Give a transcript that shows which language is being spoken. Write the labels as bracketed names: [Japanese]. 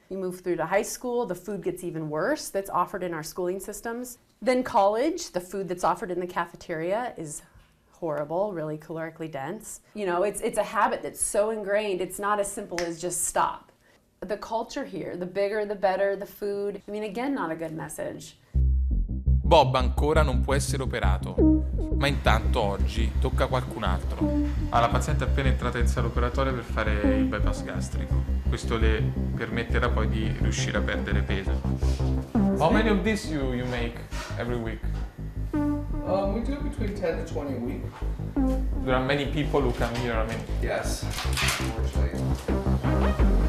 [English] You move through to high school, the food gets even worse that's offered in our schooling systems. Then college, the food that's offered in the cafeteria is horrible, really calorically dense. You know, it's a habit that's so ingrained, it's not as simple as just stop. The culture here, the bigger, the better, the food, I mean, again, not a good message. [Italian] Bob ancora non può essere operato, ma intanto oggi tocca a qualcun altro. La paziente è appena entrata in sala operatoria per fare il bypass gastrico. Questo le permetterà poi di riuscire a perdere peso. [English] How many of these you make every week? We do between 10 to 20 a week. There are many people who come here, I mean. Yes, unfortunately.